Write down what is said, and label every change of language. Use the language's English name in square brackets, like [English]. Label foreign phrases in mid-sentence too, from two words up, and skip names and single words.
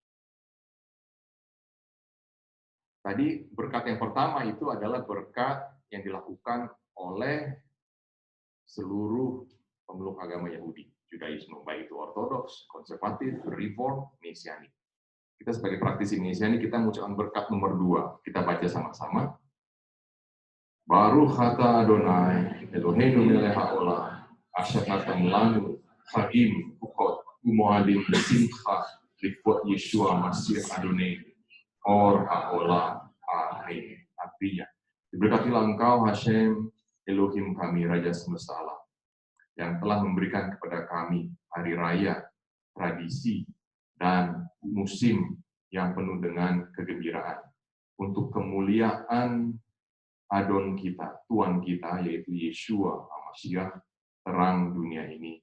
[Indonesian] Tadi berkat yang pertama itu adalah berkat yang dilakukan oleh seluruh pemeluk agama Yahudi, Judaisme, baik itu Ortodoks, Konservatif, Reform, Mesianik. Kita sebagai praktisi Mesianik, kita mengucapkan berkat nomor 2. Kita baca sama-sama. [Hebrew] ברוך אתה אדוני, אלוהינו מלך העולם, אשר נתן לנו חגים וחוקות ומועדים בשמחה לכבוד ישוע משיח אדוני, אור העולם. [Indonesian] Amin. Artinya, diberkatilah Engkau Hashem, Elohim kami, Raja semesta alam, yang telah memberikan kepada kami hari raya, tradisi, dan musim yang penuh dengan kegembiraan untuk kemuliaan Adon kita, Tuhan kita, yaitu Yeshua HaMashiach, terang dunia ini.